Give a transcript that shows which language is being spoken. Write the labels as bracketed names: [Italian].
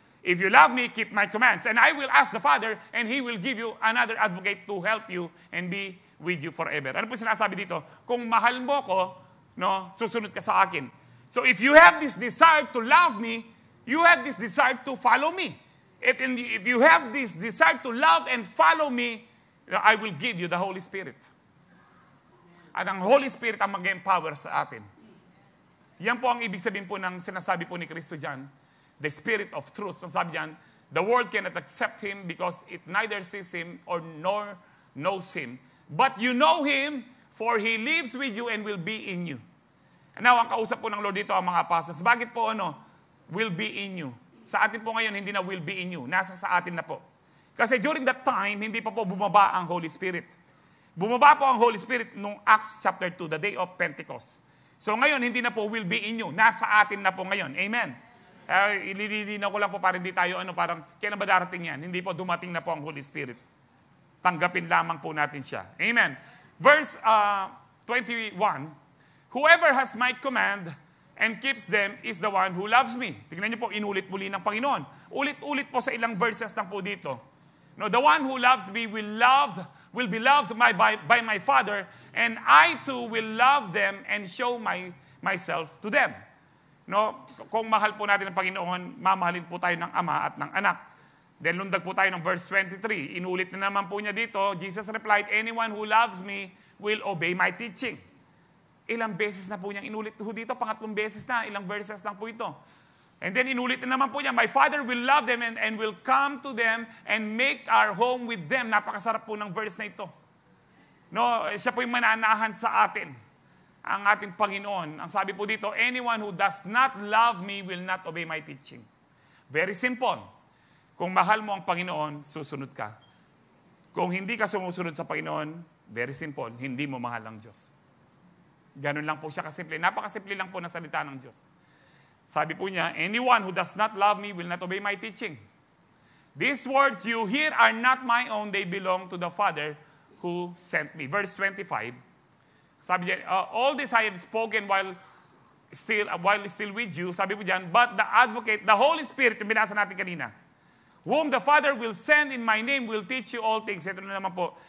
[English] If you love me, keep my commands. And I will ask the Father, and He will give you another advocate to help you and be with you forever. [Filipino] Ano po sinasabi dito? Kung mahal mo ko, no, susunod ka sa akin. [English] So if you have this desire to love me, you have this desire to follow me. If you have this desire to love and follow me, I will give you the Holy Spirit. [Filipino] At ang Holy Spirit ang mag-empower sa atin. Yan po ang ibig sabihin po ng sinasabi po ni Kristo dyan, [English] the Spirit of truth. [Filipino] Ang sabi dyan, [English] the world cannot accept Him because it neither sees Him or nor knows Him. But you know Him, for He lives with you and will be in you. [Filipino] And now, ang kausap po ng Lord dito ang mga apostles. Bakit po [English] will be in you? [Filipino] Sa atin po ngayon, hindi na will be in you. Nasa sa atin na po. Kasi during that time, hindi pa po bumaba ang Holy Spirit. Bumaba po ang Holy Spirit nung Acts chapter 2, [English] the day of Pentecost. [Filipino] So ngayon, hindi na po [English] will be in you. [Filipino] Nasa atin na po ngayon. Amen. Ililinaw ko lang po para hindi tayo, parang, kailan ba darating yan? Hindi po dumating na po ang Holy Spirit. Tanggapin lamang po natin siya. Amen. [English] Verse 21, whoever has my command and keeps them is the one who loves me. [Filipino] Tingnan niyo po, inulit muli ng Panginoon. Ulit-ulit po sa ilang verses lang po dito. [English] No, the one who loves me will be loved by my Father, and I too will love them and show myself to them. [Filipino] No, kung mahal po natin ang Panginoon, mamahalin po tayo ng Ama at ng Anak. Then lundag po tayo ng verse 23. Inulit na naman po niya dito. [English] Jesus replied, anyone who loves me will obey my teaching. [Filipino] Ilang beses na po niyang inulit po dito. Pangatlong beses na. Ilang verses lang po ito. [English] And then [Filipino] inulit na naman po niya, [English] my Father will love them and will come to them and make our home with them. [Filipino] Napakasarap po ng verse na ito. No, siya po yung mananahan sa atin. Ang ating Panginoon. Ang sabi po dito, [English] anyone who does not love me will not obey my teaching. Very simple. [Filipino] Kung mahal mo ang Panginoon, susunod ka. Kung hindi ka sumusunod sa Panginoon, [English] very simple, [Filipino] hindi mo mahal ang Diyos. Ganun lang po siya kasimple. Napakasimple lang po na salita ng Diyos. Sabi po niya, [English] anyone who does not love me will not obey my teaching. These words you hear are not my own, they belong to the Father who sent me. Verse 25, sabi niya, all this I have spoken while still with you, [Filipino] sabi po diyan, [English] but the advocate, the Holy Spirit, [Filipino] yung binasa natin kanina, [English] whom the Father will send in my name will teach you all things. [Filipino] Ito na naman po.